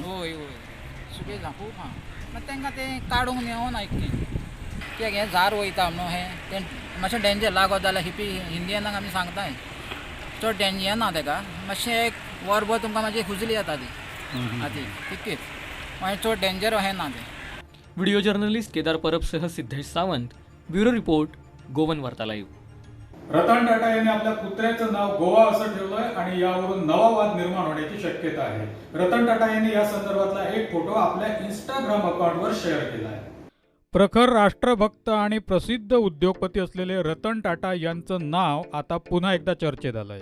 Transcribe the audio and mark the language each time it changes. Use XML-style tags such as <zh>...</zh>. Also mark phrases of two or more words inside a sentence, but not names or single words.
<kok>होय होय सुबेज आहा खूब आहा मागीर तांकां तें काडूंक मेळोना इतलें कित्याक हें झाड वयता न्हू तें मातशें डेंजर लागत जाल्यार हिंदियनाक आमी सांगताय चड डेंजर ना तेका मातशें एक वरभर तुमकां मातशी खुजली जाता ती आती तितकीच मागीर चड डेंजर अशें ना तें</kok> <en>video journalist</en> <mr>केदार परबसह सिद्धेश सावंत,</mr> <en>bureau report,</en> <mr>गोवन वार्ता लाईव्ह. रतन टाटा यांनी आपल्या पुत्राचं नाव गोवा असं ठेवलंय आणि यावरून नवा वाद निर्माण होण्याची शक्यता आहे. रतन टाटा यांनी या संदर्भातला एक फोटो आपल्या इंस्टाग्राम अकाउंटवर शेअर केला आहे. प्रखर राष्ट्रभक्त आणि प्रसिद्ध उद्योगपती असलेले रतन टाटा यांचं नाव आता पुन्हा एकदा चर्चेत आलंय.</mr>